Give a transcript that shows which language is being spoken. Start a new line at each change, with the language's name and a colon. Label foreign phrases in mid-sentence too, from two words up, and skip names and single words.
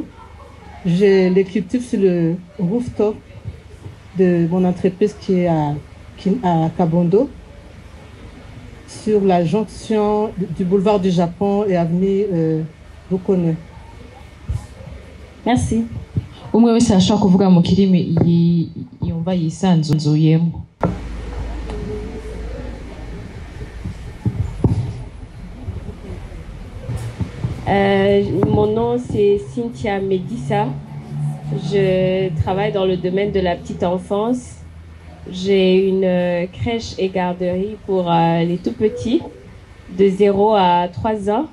French: Je les cultive sur le rooftop de mon entreprise qui est à Kabondo, sur la jonction du boulevard du Japon et avenue Bukone. Merci.
Kinyarwanda: Umwe wese ashobora kuvuga mu kirimi yumva yisanzuyemo.
French: Mon nom c'est Cynthia Medissa. Je travaille dans le domaine de la petite enfance. J'ai une crèche et garderie pour les tout petits, de 0 à 3 ans.